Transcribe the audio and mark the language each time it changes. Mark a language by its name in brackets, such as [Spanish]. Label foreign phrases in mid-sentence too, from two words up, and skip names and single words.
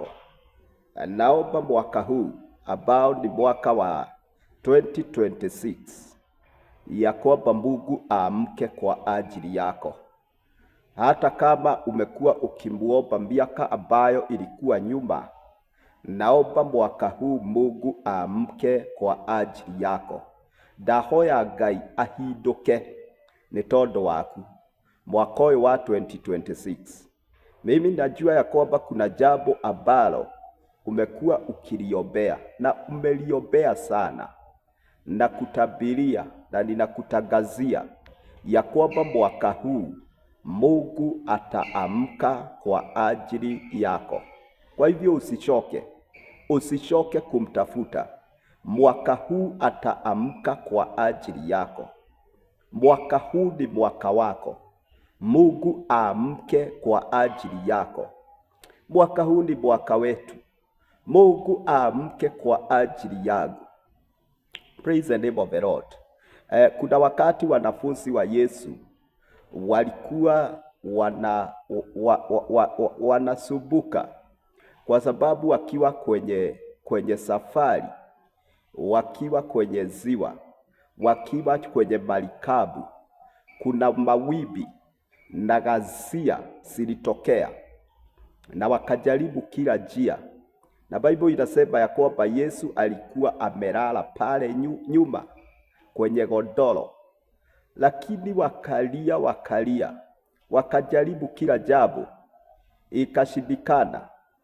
[Swahili] Naomba mwaka huu ambao ni mwaka wa 2026 ya kwamba Mungu aamke kwa ajili yako. Hata kama umekuwa ukimuomba miaka ambayo ilikuwa nyuma, naomba mwaka huu Mungu aamke kwa ajili yako. [Kikuyu] Ndahoya Ngai ahinduke ni tondu waku mwaka ũyũ wa 2026. [Swahili] Mimi najua ya kwamba kuna jambo ambalo umekuwa ukiliombea na umeliombea sana, na kutabiria na ninakutangazia ya kwamba mwaka huu Mungu ataamka kwa ajili yako. Kwa hivyo usichoke kumtafuta. Mwaka huu ataamka kwa ajili yako. Mwaka huu ni mwaka wako. Mungu aamke kwa ajili yako. Mwaka huu ni mwaka wetu. Mungu aamke kwa ajili yangu. [English] Praise the name of the Lord. [Swahili] Kuna wakati wanafunzi wa Yesu walikuwa wanasumbuka kwa sababu wakiwa kwenye safari, wakiwa kwenye ziwa, wakiwa kwenye marikabu, kuna mawimbi na ghasia zilitokea, na wakajaribu kila njia na Bible inasema ya kwamba Yesu alikuwa amelala pale nyuma kwenye godoro, lakini wakalia, wakajaribu kila jambo, ikashindikana.